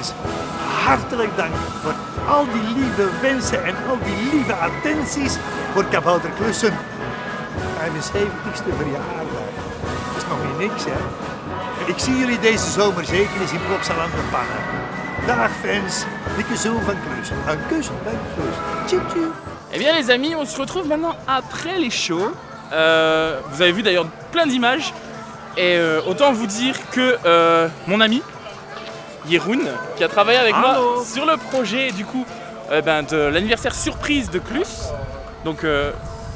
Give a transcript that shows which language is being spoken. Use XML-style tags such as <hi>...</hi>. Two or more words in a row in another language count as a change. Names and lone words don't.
<nl>Hartelijk dank voor al die lieve wensen en al die lieve attenties voor Kabouterklussen. 75ste verjaardag. Dat is nog niet niks, hè? Ik zie jullie deze zomer zeker eens in Plopsaland de Pannen. Dag fans, dikke zoen van Klus. Een kus van Klus. Tchou tchou.</nl> <fr>Eh bien les amis, on se retrouve maintenant après les shows. Vous avez vu d'ailleurs plein d'images. Et autant vous dire que mon ami, Jeroen, qui a travaillé avec moi sur le projet du coup de l'anniversaire surprise de Klus.</fr>